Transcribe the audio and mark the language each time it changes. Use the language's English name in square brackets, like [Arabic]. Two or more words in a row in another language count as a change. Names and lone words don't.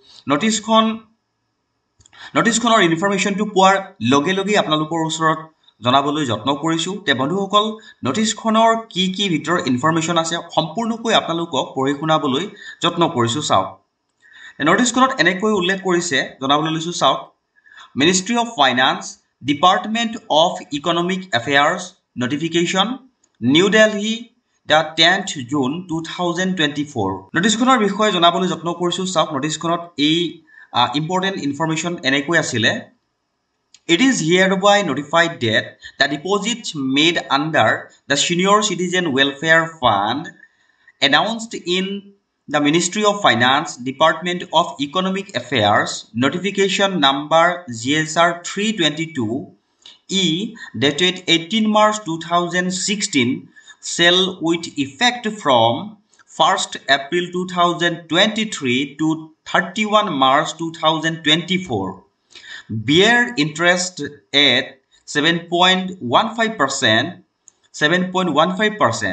[Assamese] নটিচখনৰ ইনফৰমেশ্যনটো পোৱাৰ লগে লগে আপোনালোকৰ ওচৰত জনাবলৈ যত্ন কৰিছো তে বন্ধুসকল নটিচখনৰ কি ভিতৰ ইনফৰমেশ্যন আছে সম্পূৰ্ণকৈ আপোনালোকক পঢ়ি শুনাবলৈ যত্ন কৰিছো চাওক নটিচখনত এনেকৈ উল্লেখ কৰিছে জনাবলৈ লৈছো চাওক মিনিষ্ট্ৰী অফ ফাইনান্স ডিপাৰ্টমেণ্ট অফ ইকনমিক এফেয়াৰ্ছ নটিফিকেশ্যন নিউ দিল্লী the 10th June 2024 নটিচখনৰ বিষয়ে জনাবলৈ যত্ন কৰিছো চাওক নটিচখনত এই [English] important information [Assamese] এনেকৈ আছিলে [English] It is hereby notified that the deposits made under the Senior Citizen Welfare Fund announced in the Ministry of Finance, Department of Economic Affairs, notification number GSR 322E dated 18 March 2016 shall with effect from 1st April 2023 to 31 March 2024 bear interest at 7.15%.